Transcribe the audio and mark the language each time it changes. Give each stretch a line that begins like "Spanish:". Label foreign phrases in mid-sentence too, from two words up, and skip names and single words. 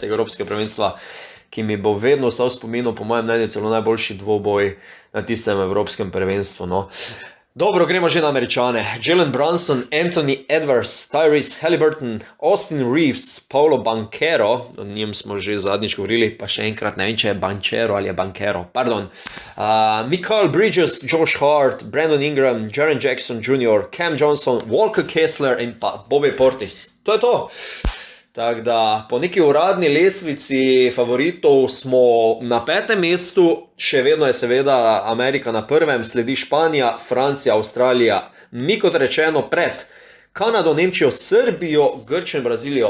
Slovenian: Evropskega prvenstva, ki mi bo vedno ostal v spominu, po mojem mnenju celo najboljši dvoboj na tistem evropskem prvenstvu, no. Dobro, gremo že na Američane. Jalen Brunson, Anthony Edwards, Tyrese Haliburton, Austin Reeves, Paolo Banchero, o njem smo že zadnjič govorili, pa še enkrat ne vem, če je Banchero ali je Banchero, pardon. Mikal Bridges, Josh Hart, Brandon Ingram, Jaren Jackson Jr., Cam Johnson, Walker Kessler in pa Bobby Portis. To je to. Tako da, po neki uradni lestvici favoritov smo na 5. mestu, še vedno je seveda Amerika na 1., sledi Španija, Francija, Avstralija, mi kot rečeno pred Kanado, Nemčijo, Srbijo, Grčijo in Brazilijo.